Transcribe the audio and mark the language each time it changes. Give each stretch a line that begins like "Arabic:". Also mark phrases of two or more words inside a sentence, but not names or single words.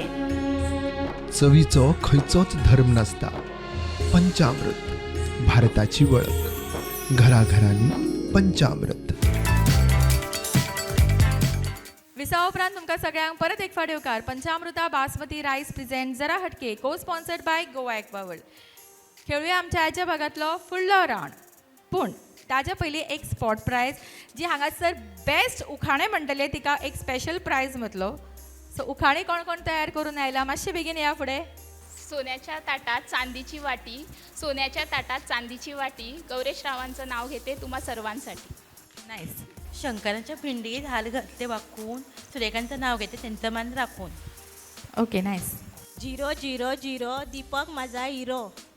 Konkani: चवीचो खंयचोच धर्म नासता. पंचामृत भारताची वळख. घराघरांनी पंचामृत. विसा उपरांत तुमकां सगळ्यांक परत एक फावट येवकार. पंचामृता बासमती रायस प्रेझेंट जरा हटके
English: co sponsored by
Konkani: गोवा एक्वा वर्ल्ड. खेळुया आमच्या आयच्या भागांतलो फुडलो रावंड. पूण ताच्या पयलीं एक
English: spot prize
Konkani: जी हांगासर बेस्ट उखाणे म्हणटले तिका एक
English: special prize
Konkani: मेळटलो. सो उखाणी कोण कोण तयार करून आयला मातशें बेगीन या फुडें.
Marathi: सोन्याच्या ताटात चांदीची वाटी, सोन्याच्या ताटात चांदीची वाटी. गौरेश रावांचं नाव घेते तुम्हा सर्वांसाठी. नाईस. शंकराच्या पिंडीत हाल घातले वाकून, सुरेखांचं नाव घेते त्यांचं मान राखून.
English: okay, nice.
Marathi: 000 दीपक माझा हिरो.